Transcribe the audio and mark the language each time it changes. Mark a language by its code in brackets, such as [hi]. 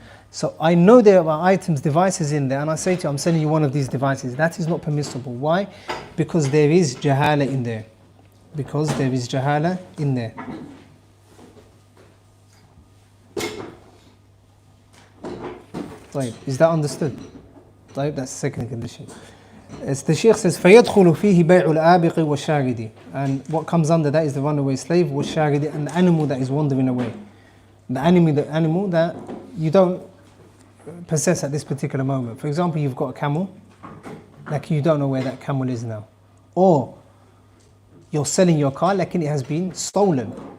[en] So I know there are items, devices in there, and I say to you, I'm selling you one of these devices. That is not permissible. Why? Because there is jahala in there. Because there is jahala in there. طيب, is that understood? طيب, that's the second condition. As the Shaykh says, [ar] فَيَدْخُلُ فِيهِ بَيْعُ الْآبِقِ وَالشَّارِدِ. [en] And what comes under that is the runaway slave, وَالشَّارِدِ, and the animal that is wandering away. The animal that you don't possess at this particular moment. For example, you've got a camel, like you don't know where that camel is now. Or you're selling your car, like it has been stolen.